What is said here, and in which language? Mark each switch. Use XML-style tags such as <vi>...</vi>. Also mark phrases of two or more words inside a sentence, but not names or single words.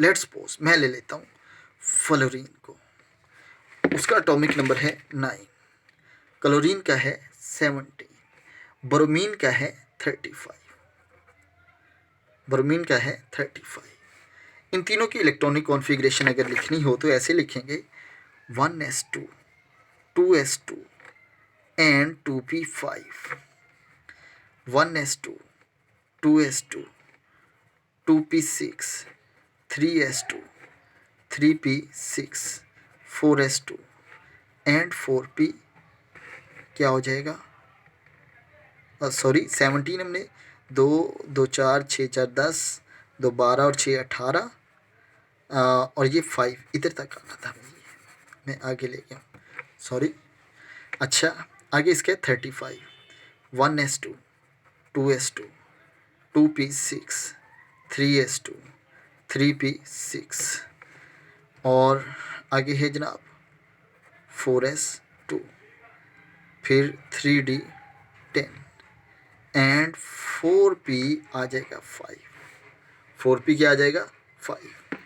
<en>let's suppose</en> <hi>मैं ले लेता हूँ फ्लोरीन को, उसका</hi> <en>atomic number</en> <hi>है 9, क्लोरीन का है 17, ब्रोमीन का है 35, ब्रोमीन का है 35। इन तीनों की</hi> <en>electronic configuration</en> <hi>अगर लिखनी हो तो ऐसे लिखेंगे 1s2 2s2 and 2p5, 1s2 2s2 2p6 3s2 3p6 4s2 and 4p क्या हो जाएगा, सॉरी 17 हमने 2 2 4 6 4 10 2 12 और 6 18 और ये 5 इधर तक आना था, मैं आगे ले गया, सॉरी। अच्छा आगे इसके 35, 1s2 2s2 2p6 3s2 3p6 और आगे है जनाब 4s2, फिर 3d10 एंड 4p आ जाएगा 5, 4p क्या आ जाएगा 5।</hi>